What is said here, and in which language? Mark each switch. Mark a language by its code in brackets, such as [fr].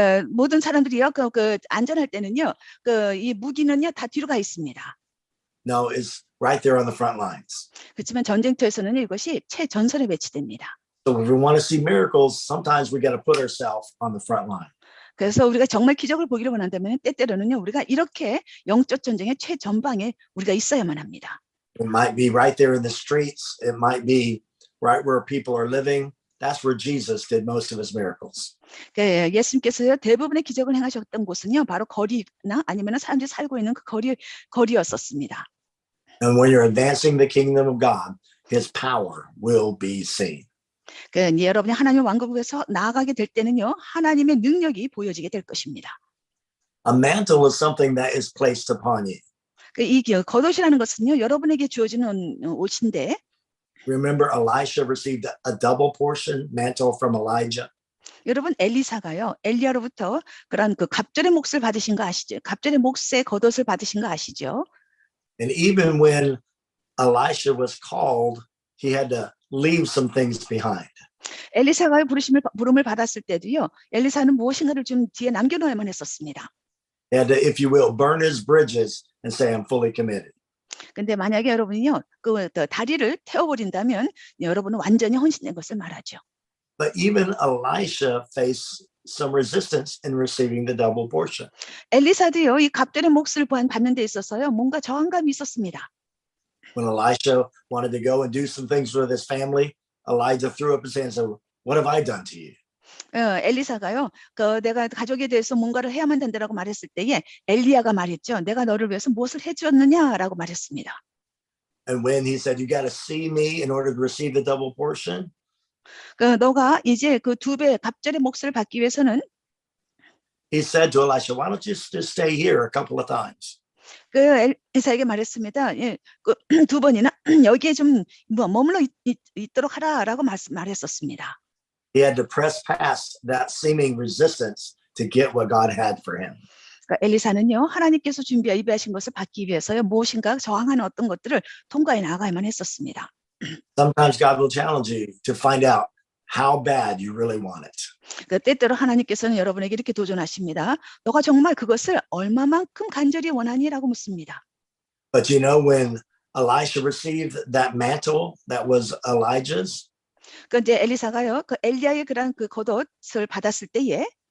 [ko] 모든 사람들이요 안전할 때는요 이 무기는요 다 뒤로 가 있습니다. [en] No, it's right there on the front lines. [ko] 그렇지만 전쟁터에서는 이것이 최전선에 배치됩니다. [en] So if we want to see miracles, sometimes we got to put ourselves on the front line. [ko] 그래서 우리가 정말 기적을 보기를 원한다면 때때로는요 우리가 이렇게 영적 전쟁의 최전방에 우리가 있어야만 합니다. [en] It might be right there in the streets. It might be right where people are living. That's where Jesus did most of his miracles. [ko] 예수님께서요 대부분의 기적을 행하셨던 곳은요 바로 거리나 아니면 사람들이 살고 있는 그 거리였었습니다. [en] And when you're advancing the kingdom of God, his power will be seen. [ko] 여러분이 하나님의 왕국에서 나아가게 될 때는요 하나님의 능력이 보여지게 될 것입니다. [en] A mantle is something that is placed upon you. [ko] 이 겉옷이라는 것은요 여러분에게 주어지는 옷인데 [en] Remember Elisha received a double portion mantle from Elijah. [ko] 여러분 엘리사가요 엘리야로부터 그런 그 갑절의 몫을 받으신 거 아시죠? 갑절의 몫의 겉옷을 받으신 거 아시죠? [en] And even when Elisha was called, he had to leave some things behind. [ko] 엘리사가 부름을 받았을 때도요 엘리사는 무엇인가를 좀 뒤에 남겨놓아야만 했었습니다. [en] He had to, if you will, burn his bridges and say, I'm fully committed. [ko] 근데 만약에 여러분이요 그 다리를 태워버린다면 여러분은 완전히 헌신된 것을 말하죠. [en] But even Elisha faced some resistance in receiving the double portion. [ko] 엘리사도요 이 갑절의 몫을 받는 데 있어서요 뭔가 저항감이 있었습니다. [en] When Elisha wanted to go and do some things with his family, Elijah threw up his hand and said, what have I done to you? [ko] 엘리사가요 내가 가족에 대해서 뭔가를 해야만 된다라고 말했을 때에 엘리야가 말했죠. 내가 너를 위해서 무엇을 해주었느냐라고 말했습니다. [en] And when he said, you got to see me in order to receive the double portion, [ko] 너가 이제 그 2배 갑절의 몫을 받기 위해서는 [en] he said to Elisha, why don't you just stay here a couple of times? [ko] 엘리사에게 말했습니다. 두 번이나 여기에 좀 머물러 있도록 하라라고 말했었습니다. [en] He had to press past that seeming resistance to get what God had for him. [ko] 엘리사는요 하나님께서 예비하신 것을 받기 위해서요 무엇인가 저항하는 어떤 것들을 통과해 나가야만 했었습니다. [en] Sometimes God will challenge you to find out how bad you really want it. [ko] 때때로 하나님께서는 여러분에게 이렇게 도전하십니다. 너가 정말 그것을 얼마만큼 간절히 원하니라고 묻습니다. [en] But you know, when Elisha received that mantle that was Elijah's, [ko] 이제 엘리사가요 그 엘리야의 그런 그 겉옷을 받았을 때에